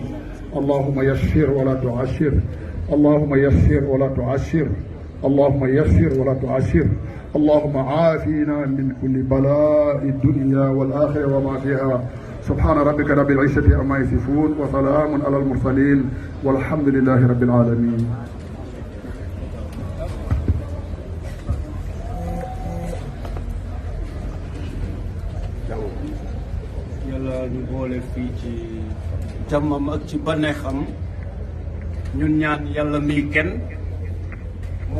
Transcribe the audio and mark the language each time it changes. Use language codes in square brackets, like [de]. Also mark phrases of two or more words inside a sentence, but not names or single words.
[ar] اللهم يسر ولا تعسر، اللهم يسر ولا تعسر، اللهم يسر ولا تعسر، اللهم عافنا من كل بلاء الدنيا والآخرة وما فيها. سبحان ربك رب العزة عما يصفون وسلام على المرسلين والحمد لله رب العالمين. [wo] yàlla ñu boole fii ci jàmmam ak ci bànneexam ñun ñaan yàlla mi kenn mu